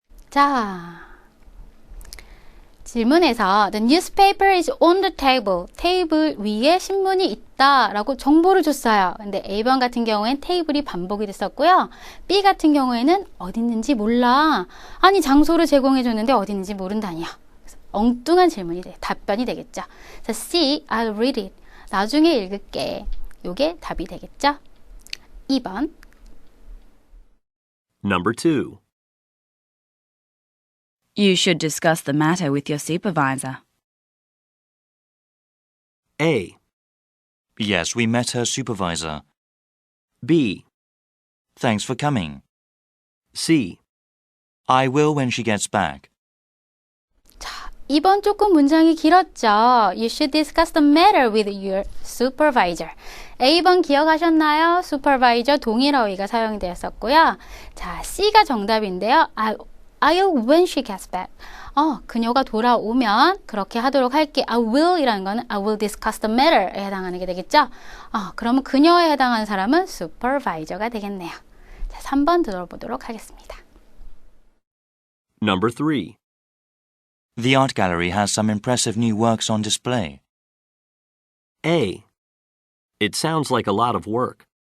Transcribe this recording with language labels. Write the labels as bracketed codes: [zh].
[ko] 자, 질문에서 [en] The newspaper is on the table. [ko] 테이블 위에 신문이 있다라고 정보를 줬어요. 근데 A번 같은 경우엔 테이블이 반복이 됐었고요. B 같은 경우에는 어디 있는지 몰라. 아니, 장소를 제공해 줬는데 어디 있는지 모른다니요. 그래서 엉뚱한 질문이 답변이 되겠죠. 자, C, [en] I'll read it. [ko] 나중에 읽을게. 요게 답이 되겠죠. 2번. [en] Number 2. You should discuss the matter with your supervisor. A. Yes, we met her supervisor. B. Thanks for coming. C. I will when she gets back. [ko] 자, 2번 조금 문장이 길었죠. [en] You should discuss the matter with your supervisor. [ko] A번 기억하셨나요? supervisor 동일 어휘가 사용되었었고요. 자, C가 정답인데요. [en] I'll when she gets back. [ko] 그녀가 돌아오면 그렇게 하도록 할게. I will 이라는 거는 [en] I will discuss the matter [ko] 에 해당하는 게 되겠죠. 그러면 그녀에 해당하는 사람은 supervisor가 되겠네요. 자, 3번 들어보도록 하겠습니다. [en] Number 3. The art gallery has some impressive new works on display. A. It sounds like a lot of work.